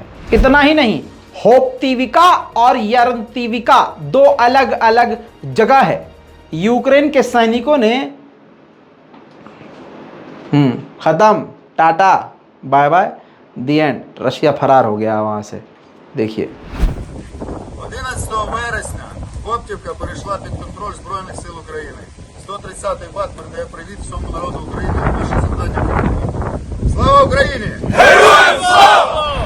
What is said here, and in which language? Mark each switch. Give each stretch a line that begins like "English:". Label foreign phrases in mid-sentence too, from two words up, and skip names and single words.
Hindi: इतना ही नहीं, होप्तिविका और यरंतिविका दो अलग अलग जगह है। यूक्रेन के सैनिकों ने खत्म,
English: ta-ta bye bye, the end,
Hindi: रशिया फरार हो गया वहां से। देखिए
Ukrainian: 11 вересня Коптівка перейшла під контроль Збройних сил України. 130-й ВАТ передає привіт всьому народу України. Наше завдання виконано. Слава Україні! Героям слава!